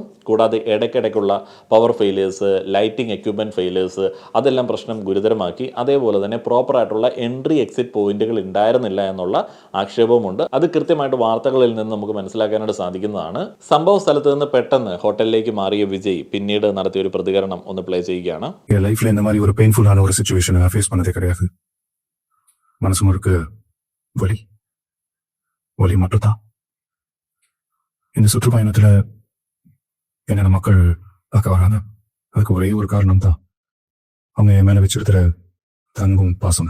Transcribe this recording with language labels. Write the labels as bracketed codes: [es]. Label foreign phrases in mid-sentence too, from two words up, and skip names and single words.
[ml] കൂടാതെ ഇടയ്ക്കിടയ്ക്കുള്ള [en] power failures, lighting equipment failures, [ml] അതെല്ലാം പ്രശ്നം ഗുരുതരമാക്കി. അതേപോലെ തന്നെ പ്രോപ്പറായിട്ടുള്ള [en] entry exit [ml] പോയിന്റുകൾ ഉണ്ടായിരുന്നില്ല എന്നുള്ള ആക്ഷേപവുമുണ്ട്. അത് കൃത്യമായിട്ട് വാർത്തകളിൽ നിന്ന് നമുക്ക് മനസ്സിലാക്കാനായിട്ട് സാധിക്കുന്നതാണ്. സംഭവ സ്ഥലത്ത് നിന്ന് പെട്ടെന്ന് ഹോട്ടലിലേക്ക് മാറിയ വിജയ് പിന്നീട് നടത്തിയ ഒരു പ്രതികരണം ഒന്ന് പ്ലേ ചെയ്യുകയാണ്. [ta] என் லைஃப்ல இந்த மாதிரி ஒரு பெயின்ஃபுல்லான ஒரு சுச்சுவேஷனை நான் ஃபேஸ் பண்ணதே கிடையாது. மனசு முழுக்க வலி வலி மட்டும்தான். இந்த சுற்றுப்பயணத்துல என்னென்ன மக்கள் பார்க்க வராங்க, அதுக்கு ஒரே ஒரு காரணம் தான், அவங்க என் மேல வச்சிருக்கிற தங்கும் பாசம்.